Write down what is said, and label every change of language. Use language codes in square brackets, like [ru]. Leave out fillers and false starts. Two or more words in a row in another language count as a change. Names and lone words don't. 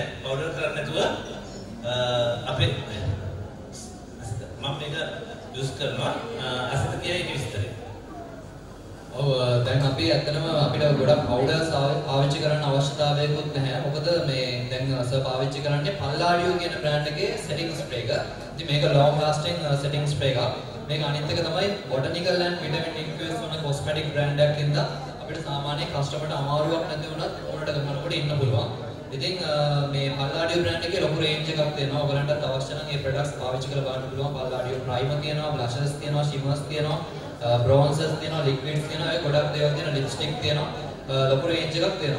[si] පවුඩර් කරන්නේ නැතුව අපේ මම මේක යූස් කරනවා අසිත කියයි විස්තරේ. ඔව් දැන් අපි ඇත්තටම අපිට ගොඩක් පවුඩර්ස් පාවිච්චි කරන්න අවශ්‍යතාවයකුත් නැහැ. මොකද මේ දැන් සර් පාවිච්චි කරන්නේ Palladio කියන බ්‍රෑන්ඩ් එකේ [en] setting spray [si] එක. ඉතින් මේක [en] long lasting setting spray [si] එකක්. මේක අනිත් එක තමයි [en] botanical and vitamin infused [si] වන [en] cosmetic brand [si] එකක් ඉඳලා අපිට සාමාන්‍ය කස්ටමර්ට අමාරුවක් නැති වුණත් උනට ගමනකොට ඉන්න පුළුවන්. ඉතින් මේ Palladio බ්‍රෑන්ඩ් එකේ ලොකු රේන්ජ් එකක් තියෙනවා. ඔයගලන්ටත් අවශ්‍ය නම් මේ products පාවිච්චි කරලා බලන්න පුළුවන්. Palladio primer තියෙනවා, blushes තියෙනවා, shimmers තියෙනවා. bronzers තියෙනවා liquids තියෙනවා ඒ ගොඩක් දේවල් තියෙනවා lipstick තියෙනවා ලොකු රේන්ජ් එකක් තියෙනවා.